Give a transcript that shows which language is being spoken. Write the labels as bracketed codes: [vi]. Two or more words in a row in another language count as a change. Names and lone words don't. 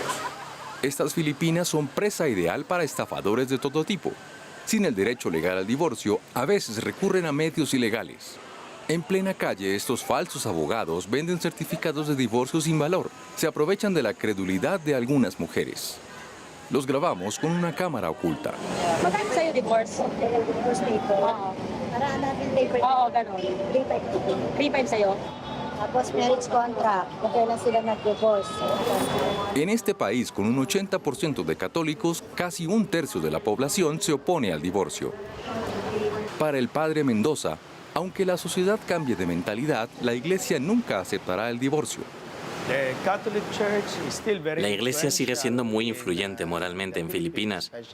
[es] Estas Filipinas son presa ideal para estafadores de todo tipo. Sin el derecho legal al divorcio, a veces recurren a medios ilegales. En plena calle, estos falsos abogados venden certificados de divorcio sin valor. Se aprovechan de la credulidad de algunas mujeres. Los grabamos con una cámara oculta. [tl] Magkano sa'yo divorce? [en] Divorce paper? [tl] Oo. Para natin paper. Oo, gano'n. 3.5 sa'yo? Tapos [en] marriage contract, [tl] okay na sila nag-divorce. [es] En este país, con un 80% de católicos, casi un tercio de la población se opone al divorcio. Para el padre Mendoza, aunque la sociedad cambie de mentalidad, la iglesia nunca aceptará el divorcio. La iglesia sigue siendo muy influyente moralmente en Filipinas.